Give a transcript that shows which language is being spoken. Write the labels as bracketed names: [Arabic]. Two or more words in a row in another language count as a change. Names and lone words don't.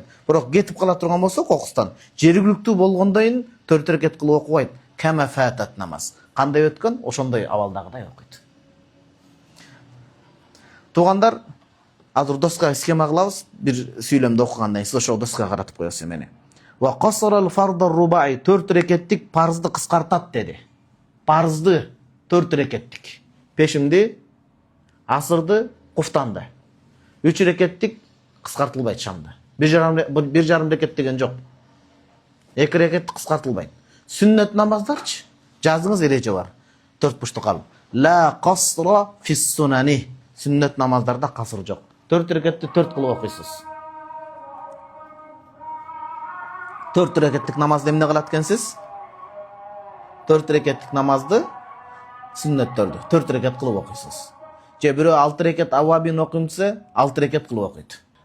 [Kyrgyz] Бирок кетип кала турган болсо кокустан, жергиликтүү болгондойн 4 рекет кылып окубайт. [Arabic] كما فاتت [Kyrgyz] намаз. Кандай өткөн, ошондой абалдагыдай окуйт. Туугандар, азыр доска схема кылабыз. Бир сүйлөмдү окугандан кийин ошол доскага каратып коесуз мени. [Arabic] وقصر الفرض الرباعي [Kyrgyz] 4 рекеттик парзды кыскартат деди. Парзды 4 рекеттик. Пешимди, асырды, куфтанды. 3 рекеттик кыскартылбайт шамда. 1,5 рекет деген жок. 2 рекет кыскартылбайт. Сүннет намаздарчы жазыңыз эреже бар. 4 буштук алып. [Arabic] لا قصر في السنن. [Kyrgyz] Сүннет намаздарда касыр жок. 4 рекетти 4 кылып окуйсуз. 4 рекеттик намазды эмне кылат экенсиз? 4 рекеттик намазды сүннөттөрдү 4 рекет кылып окуйсуз. Же бирөө 6 рекет авабин окуйм десе, 6 рекет кылып окуйт.